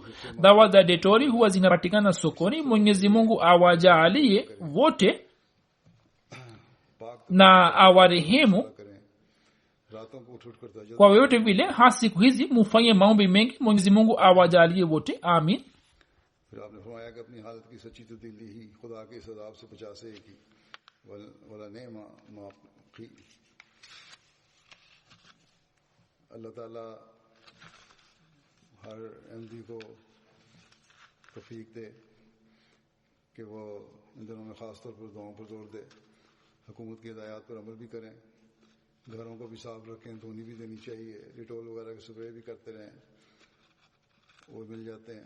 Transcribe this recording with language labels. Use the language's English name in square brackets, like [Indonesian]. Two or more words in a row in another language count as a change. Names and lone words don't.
[Swahili] Dawa za detori huwa zinapatikana sokoni. Mwenyezi Mungu awajaalie wote na awarehemu kwa yote vile. hasa siku hizi mufanye maombi mengi. Mwenyezi Mungu awajalie wote, amin. [Urdu] پھر آپ نے فرمایا کہ اپنی حالت کی سچی تبدیلی ہی خدا کے اس عذاب سے بچا سکے گی ولا نیما معافی. اللہ تعالیٰ ہر احمدی کو توفیق دے کہ وہ ان دنوں میں خاص طور پر دعاؤں پر زور دے، حکومت کی ہدایت پر عمل بھی کریں، گھروں کو بھی صاف رکھیں، دھونی بھی دینی چاہیے، ڈیٹول وغیرہ کے سپرے بھی کرتے رہیں، وہ مل جاتے ہیں.